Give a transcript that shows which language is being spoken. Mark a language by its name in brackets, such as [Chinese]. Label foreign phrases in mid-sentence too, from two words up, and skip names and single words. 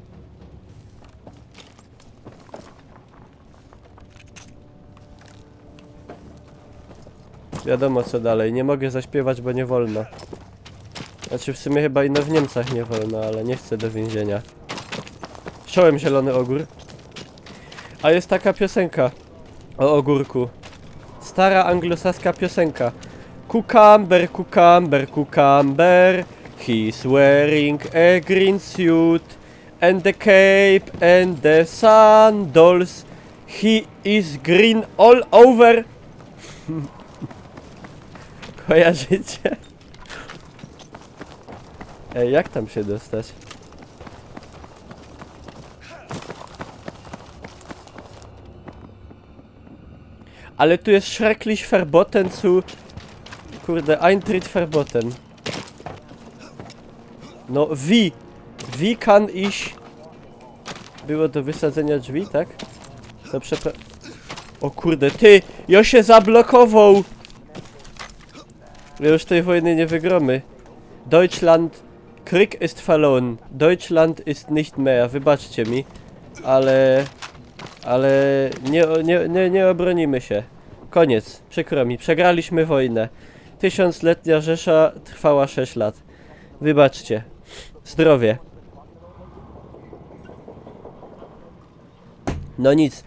[Polish] Wiadomo co dalej, nie mogę zaśpiewać, bo nie wolno. Znaczy w sumie chyba ino w Niemcach nie wolno, ale nie chcę do więzienia. Czołem zielony ogór. A jest taka piosenka o ogórku. Stara anglosaska piosenka. [English] Cucumber, cucumber, cucumber. He's wearing a green suit and the cape and the sandals. He is green all over. [Polish] Kojarzycie? Ej, jak tam się dostać? Ale tu jest [German] schrecklich verboten zu... Kurde, Eintritt verboten. No, wie kann ich... [Polish] Było do wysadzenia drzwi, tak? To O kurde, ty! Ja się zablokował! Już tej wojny nie wygromy. [German] Deutschland... Krieg ist verloren. Deutschland ist nicht mehr. [Polish] Wybaczcie mi. Ale nie obronimy się. Koniec. Przykro mi. Przegraliśmy wojnę. 1000-letnia Rzesza trwała 6 lat. Wybaczcie. Zdrowie. No nic.